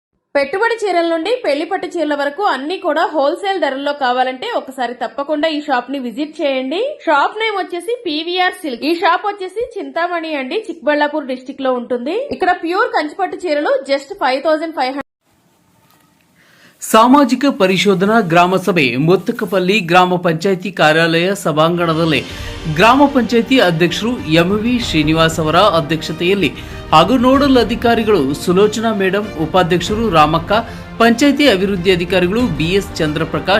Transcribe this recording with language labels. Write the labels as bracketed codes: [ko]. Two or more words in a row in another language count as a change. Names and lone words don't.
[te] పెట్టుబడి చీరల నుండి పెళ్లి పట్టు చీరల వరకు అన్ని కూడా హోల్సేల్ ధరల్లో కావాలంటే ఒకసారి తప్పకుండా ఈ షాప్ ని విజిట్ చేయండి. షాప్ నేమ్ వచ్చేసి పీవీఆర్ సిల్క్. ఈ షాప్ వచ్చేసి చింతామణి అండి, చిక్బళ్ళాపూర్ డిస్టిక్ లో ఉంటుంది. ఇక్కడ ప్యూర్ కంచిపట్టు చీరలు జస్ట్ 5500. [kn] ಸಾಮಾಜಿಕ ಪರಿಶೋಧನಾ ಗ್ರಾಮ ಸಭೆ ಮುತ್ತಕಪಲ್ಲಿ ಗ್ರಾಮ ಪಂಚಾಯಿತಿ ಕಾರ್ಯಾಲಯ ಸಭಾಂಗಣದಲ್ಲಿ ಗ್ರಾಮ ಪಂಚಾಯಿತಿ ಅಧ್ಯಕ್ಷರು ಎಂವಿ ಶ್ರೀನಿವಾಸ್ ಅವರ ಅಧ್ಯಕ್ಷತೆಯಲ್ಲಿ ಹಾಗೂ ನೋಡಲ್ ಅಧಿಕಾರಿಗಳು ಸುಲೋಚನಾ ಮೇಡಂ, ಉಪಾಧ್ಯಕ್ಷರು ರಾಮಕ್ಕ, ಪಂಚಾಯಿತಿ ಅಭಿವೃದ್ಧಿ ಅಧಿಕಾರಿಗಳು ಬಿಎಸ್ ಚಂದ್ರಪ್ರಕಾಶ್